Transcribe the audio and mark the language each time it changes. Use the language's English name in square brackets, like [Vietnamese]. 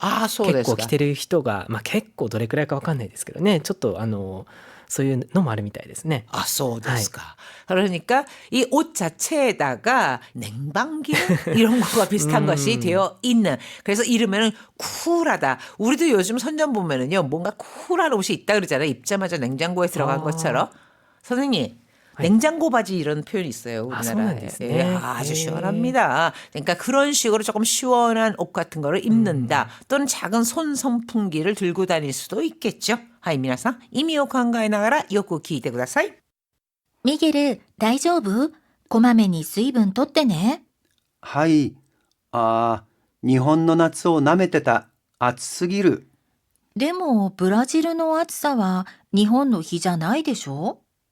[Japanese] そうですか。結構着てる人が、結構どれくらいかわかんないですけどね、ちょっとそういうのもあるみたいですね。そうですか. [Korean] 그러니까 이 옷 자체에다가 냉방기 이런 거가 비슷한 것이 되어 있는. 그래서 이러면은 쿨하다. 우리도 요즘 선전 보면은요, 뭔가 쿨한 옷이 있다 그러잖아요. 입자마자 냉장고에 들어간 것처럼. 선생님, 냉장고 바지 이런 표현이 있어요, 우리나라에. 아주 시원합니다. 그러니까 그런 식으로 조금 시원한 옷 같은 거를 입는다. 또는 작은 손 선풍기를 들고 다닐 수도 있겠죠. [Japanese] 하이, 미나상, 이미 오考えながらよく聞いてください。ミゲル、大丈夫？こまめに水分取ってね。はい。日本の夏を舐めてた。暑すぎる。でも、ブラジルの暑さは日本の日じゃないでしょ？